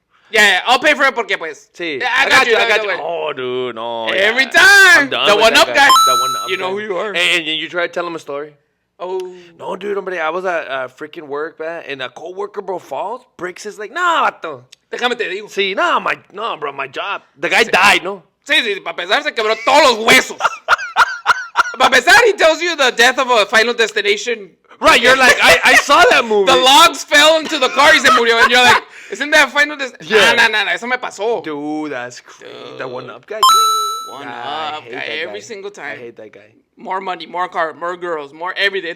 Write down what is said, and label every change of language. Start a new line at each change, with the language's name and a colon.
English: Yeah, I'll pay for it
Spanish: porque pues. Sí.
English: I got you. Oh, dude, no. Every time. The one up guy. The one up. You know who you are. And you try to tell him a story. Oh. No, dude, hombre, I was at freaking work, man, and a coworker, bro, falls, breaks his leg.
Spanish: No, vato. Déjame te digo.
English: Sí, no, bro, my job. The guy died, no?
Spanish: Sí, para empezar se quebró todos los huesos. Para empezar,
English: he tells you the death of a Final Destination. Right, you're like, I saw that movie. The logs fell into the car
Spanish: y se murió.
English: And you're like, isn't that Final Destination? Yeah.
Spanish: No, eso me pasó.
English: Dude, that's crazy. The one up guy. One up guy every single time. I hate that guy. More money, more car, more girls, more everything.